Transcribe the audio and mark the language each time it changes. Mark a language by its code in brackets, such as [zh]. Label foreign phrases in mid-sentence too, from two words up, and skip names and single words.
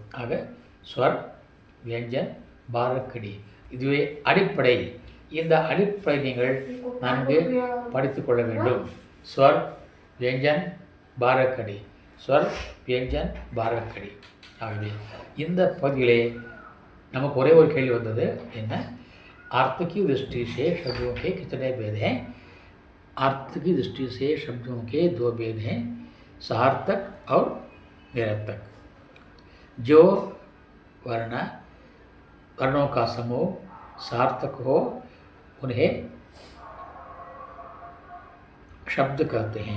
[ta] ஆக ஸ்வர், வியஞ்சன், பாரக்கடி இதுவே அடிப்படை. இந்த அடிப்படை நீங்கள் நன்கு படித்து கொள்ள வேண்டும். ஸ்வர், வியஞ்சன், பாரக்கடி, ஸ்வர், வியஞ்சன், பாரக்கடி. ஆகவே இந்த பகுதியிலே நமக்கு ஒரே ஒரு கேள்வி வந்தது, என்ன? [hi] अर्थ की दृष्टि से शब्दों के कितने भेद हैं? अर्थ की दृष्टि से शब्दों के 2 भेद हैं, सार्थक और निरर्थक. जो वर्णों का समूह सार्थक हो उन्हें शब्द कहते हैं.